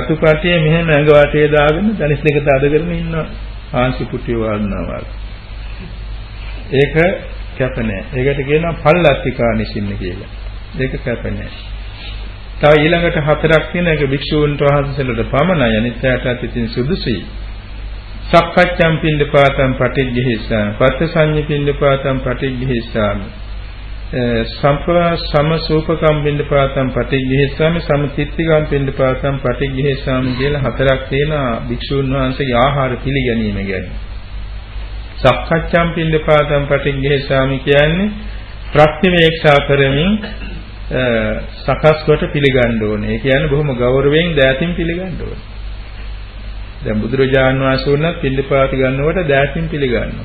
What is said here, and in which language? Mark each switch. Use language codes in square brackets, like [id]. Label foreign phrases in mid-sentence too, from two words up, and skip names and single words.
[si] රතු පටියේ මෙහෙම ඇඟ වටේ දාගෙන දනිස් දෙක තද කරගෙන ඉන්නවා. ආංශි පුටිය වඩනවා. ඒක කැප නැහැ. ඒකට කියනවා [pi] පල්ලත්තිකා නිසින්න [si] කියලා. ඒක කැප නැහැ. තව ඊළඟට හතරක් තියෙන එක භික්ෂූන්ට වහන්සේලාට පමණයි අනිත්‍යයටත් ඉතින් සුදුසුයි. [pi] සක්කච්ඡම් පින්ඩපාතම් පටිග්ගහිස්සාම පත්ත සංඤ්ඤ පින්ඩපාතම් පටිග්ගහිස්සාම සමසූපකම් පින්ඩපාතම් පටිග්ගහිස්සාම සමතිත්තිකම් පින්ඩපාතම් පටිග්ගහිස්සාම [si] කියලා හතරක් තියෙන භික්ෂූන් වහන්සේගේ ආහාර පිළිගැනීම ගැන. [pi] සක්කච්ඡම් පින්ඩපාතම් පටිග්ගහිස්සාම [si] කියන්නේ ප්‍රතිවේක්ෂා කරමින් සකස් කොට පිළිගන්න ඕනේ. ඒ කියන්නේ බොහොම ගෞරවයෙන් දෑතින් පිළිගන්න ඕනේ. දැන් බුදුරජාන් වහන්සේ වුණත් පිළිපාති ගන්නකොට දෑතින් පිළිගන්නවා.